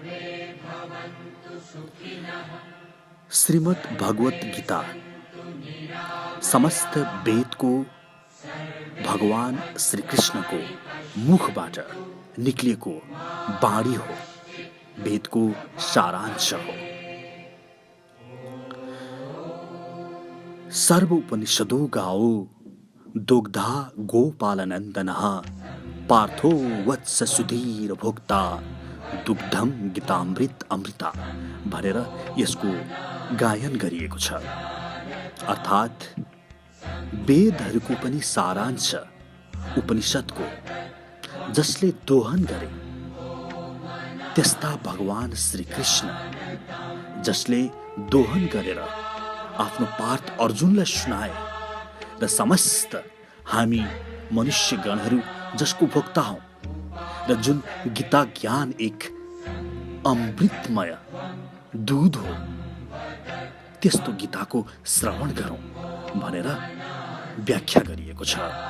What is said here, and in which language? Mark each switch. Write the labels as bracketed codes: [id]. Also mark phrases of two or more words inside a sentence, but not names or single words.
[ne] श्रीमद् भगवत गीता समस्त वेदको भगवान श्री कृष्णको मुखबाट निक्लिएको बाणी हो, वेदको सारांश हो। [sa] सर्व उपनिषदो गाओ दुग्धा गोपालनन्दनः पार्थो वत्स सुधीर भोक्ता दुग्धम गीतामृत अमृता [ne] भनेर यसको गायन गरिएको छ। अर्थात् वेदहरूको पनि सारांश उपनिषदको जसले दोहन गरे त्यस्ता भगवान श्री कृष्ण जसले दोहन गरेर आफ्नो पार्थ अर्जुनलाई सुनाए र समस्त हामी मनुष्यगणहरू जसको भोक्ता हौं र जुन गीता ज्ञान एक अमृतमय दूध हो त्यस्तो गीताको श्रवण गरौं भनेर व्याख्या गरिएको छ।